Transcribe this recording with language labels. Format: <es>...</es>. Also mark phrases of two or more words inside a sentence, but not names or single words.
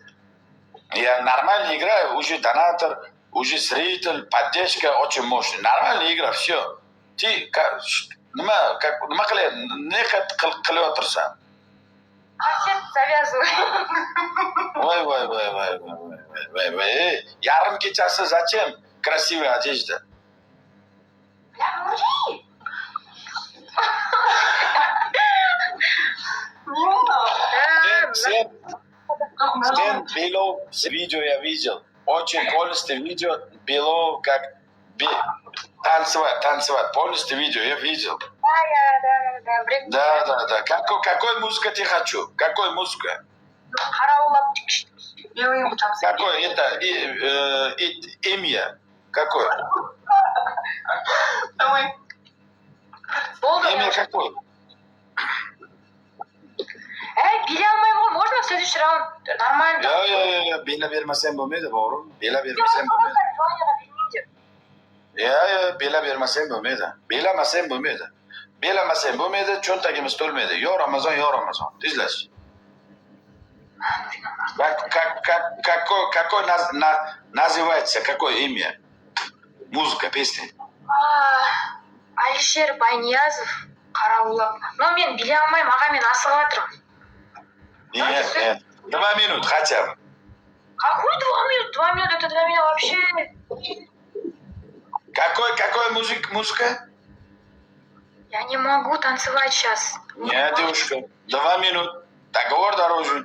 <ru>Я нормально играю, уже донатор, уже зритель, поддержка очень мощная. Нормальная игра, все. Ты,</ru> <uz>нема qilyotirsan?</uz> <ru>Концерт завязывай. Ой.</ru> <uz>Yarim kechasi</uz> <ru>зачем красивая одежда? Я мужик. Sen Белов видео я видел. Очень полностью видео Белов как танцевать. Полностью видео я видел. Да. Какой музыка ты хочу? Какой музыка? Какой это имя? Какое? Имя какое?</ru> <kk>Бере алмаймын ғой,</kk> <ru>можно в следующий раунд? Нормально.</ru> <uz>Yo, bela bermasam bo'lmaydi, bo'g'rim. Bela bermasam bo'lmaydi. Bela bermasam bo'lmaydi. Belamasam bo'lmaydi, cho'ntagimiz to'lmaydi. Yo Ramazon. Tezlash.</uz> <ru>Какой называется, какое имя? Музыка, песня.</ru> <kk>Алишер Байниязов, Қараулап. Но мен биле алмаймын, аға, мен асығып жатырмын.</kk> <ru>Нет. 2 минут хотя бы. Какой 2 минут? 2 минуты это для меня вообще... Какой музыка? Я не могу танцевать сейчас. Нет, девушка. 2 минут. Договор дорожен.</ru>